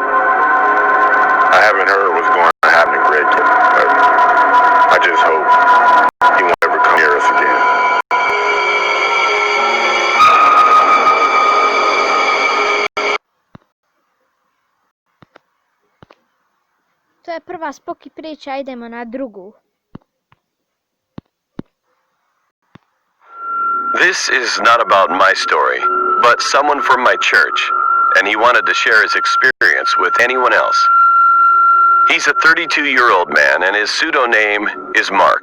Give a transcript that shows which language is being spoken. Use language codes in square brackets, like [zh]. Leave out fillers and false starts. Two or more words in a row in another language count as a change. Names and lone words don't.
[en] I haven't heard what's going to happen to Greg yet, but I just hope he won't ever come near us again. [sr] To je prva spuki priča, idemo na drugu. [en] This is not about my story, but someone from my church, and he wanted to share his experience with anyone else. He's a 32-year-old man, and his pseudo name is Mark.